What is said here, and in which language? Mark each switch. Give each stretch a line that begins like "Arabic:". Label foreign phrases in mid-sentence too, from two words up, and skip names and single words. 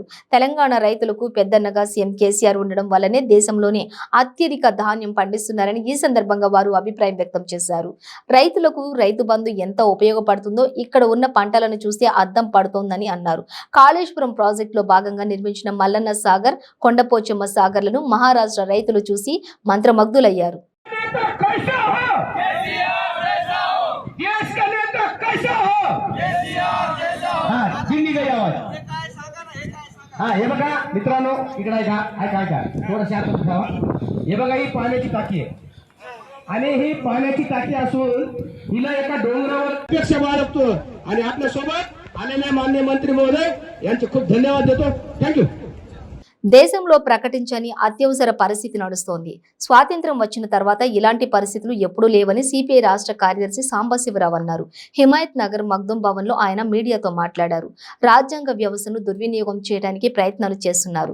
Telugu: తెలంగాణ రైతులకు పెద్దన్నగా సీఎం కేసీఆర్ ఉండడం వల్లనే దేశంలోనే అత్యధిక ధాన్యం పండిస్తున్నారని ఈ సందర్భంగా వారు అభిప్రాయం వ్యక్తం చేశారు. రైతులకు రైతు బంధు ఎంత ఉపయోగపడుతుందో ఇక్కడ ఉన్న పంటలను చూస్తే అద్దం పడుతోందని అన్నారు. కాళేశ్వరం ప్రాజెక్టులో భాగంగా నిర్మించిన మల్లన్న సాగర్, కొండపోచమ్మ సాగర్లను మహారాష్ట్ర రైతులు చూసి మంత్రముగ్ధులయ్యారు.
Marathi: हे बघा मित्रांनो, इकडे ऐका थोडं हे बघा, ही पाण्याची टाकी आहे आणि ही पाण्याची टाकी असून हिला एका डोंगरावर अध्यक्ष बाळगतो आणि आपल्या सोबत आलेले माननीय मंत्री महोदय यांचे खूप धन्यवाद देतो. थँक्यू.
Telugu: దేశంలో ప్రకటించని అత్యవసర పరిస్థితి నడుస్తోంది. స్వాతంత్ర్యం వచ్చిన తర్వాత ఇలాంటి పరిస్థితులు ఎప్పుడూ లేవని సిపిఐ రాష్ట్ర కార్యదర్శి సాంబశివరావు అన్నారు. హిమాయత్ నగర్ మగ్దుం భవన్ లో ఆయన మీడియాతో మాట్లాడారు. రాజ్యాంగ వ్యవస్థను దుర్వినియోగం చేయడానికి ప్రయత్నాలు చేస్తున్నారు.